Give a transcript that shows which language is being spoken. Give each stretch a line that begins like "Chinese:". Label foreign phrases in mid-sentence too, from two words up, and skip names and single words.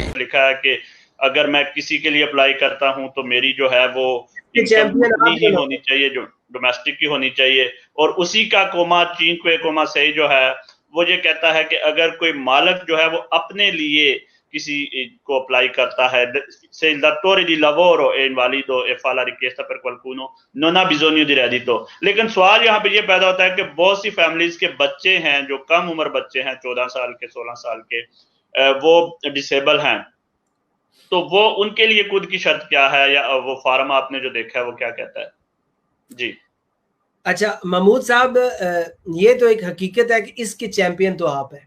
Hindi: लिखा है कि अगर मैं किसी के लिए अप्लाई करता हूं तो मेरी जो है वो इनकम उतनी ही होनी चाहिए जो डोमेस्टिक की होनी चाहिए, और उसी का
Italian: comma cinque comma
Hindi: सही जो है वो ये कहता है कि अगर कोई मालिक जो है वो अपने लिए किसी को अप्लाई करता है,
Italian: se il datore di lavoro è invalido e fa la richiesta per qualcuno non ha bisogno di reddito।
Hindi: लेकिन सवाल यहाँ पे ये पैदा होता है कि बहुत सी फैमिलीज के बच्चे हैं जो कम उम्र बच्चे हैं, 14 साल के 16 साल के, वो डिसेबल हैं, तो वो उनके लिए खुद की शर्त क्या है, या वो फार्म आपने जो देखा है वो क्या कहता है? जी अच्छा महमूद साहब, ये तो एक हकीकत है कि इसके चैंपियन तो आप हैं।